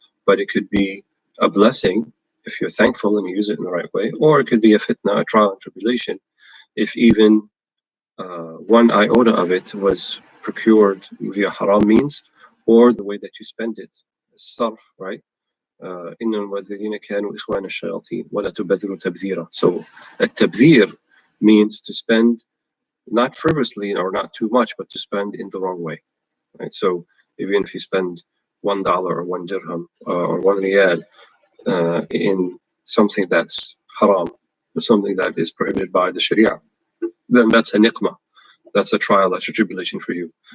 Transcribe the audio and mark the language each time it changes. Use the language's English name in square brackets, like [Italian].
[English] But it could be a blessing if you're thankful and you use it in the right way, or it could be a fitna, a trial and tribulation, if even one iota of it was procured via haram means, or the way that you spend it, sarf, right? [Arabic] إن المبذرين كانوا إخوان الشياطين ولا تبذروا تبذيرا. [English] So التبذير means to spend not frivolously or not too much, but to spend in the wrong way, right? So even if you spend $1 or 1 dirham or 1 riyal in something that's haram, something that is prohibited by the Sharia, then that's a niqmah, that's a trial, that's a tribulation for you.